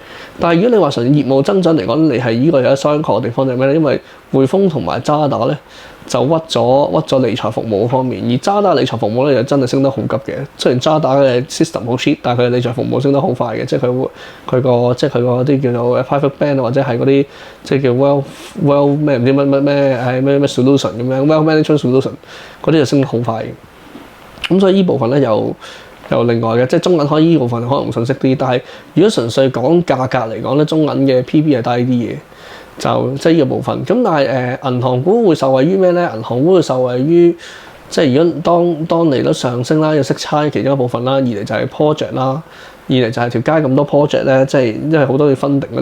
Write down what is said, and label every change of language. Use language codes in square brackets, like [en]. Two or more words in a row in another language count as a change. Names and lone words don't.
[yue] 但係如果你話純業務增長嚟講，你係呢個有得商榷嘅地方就係咩咧？因為匯豐同埋渣打咧就屈咗理財服務方面，而渣打理財服務咧就真係升得好急嘅。雖然渣打嘅 system 好 cheap，但係佢嘅理財服務升得好快嘅，即係佢個啲叫做 [en] private bank [yue] 或者係嗰啲即係叫 wealth 咩唔知咩 solution 咁樣 [en] wealth management solution [yue] 嗰啲就升得好快嘅。咁所以呢部分咧又另外嘅，即係中銀可以呢部分可能遜色啲，但係如果純粹講價格嚟講咧，中銀嘅 P/B 係低啲嘅。就即係呢個部分，咁但係銀行股會受惠於咩咧？銀行股會受惠於即係如果當利率上升啦，有息差其中一部分啦，二嚟就係 project 啦，二嚟就係條街咁多 project 咧，即係因為好多要分定嘅。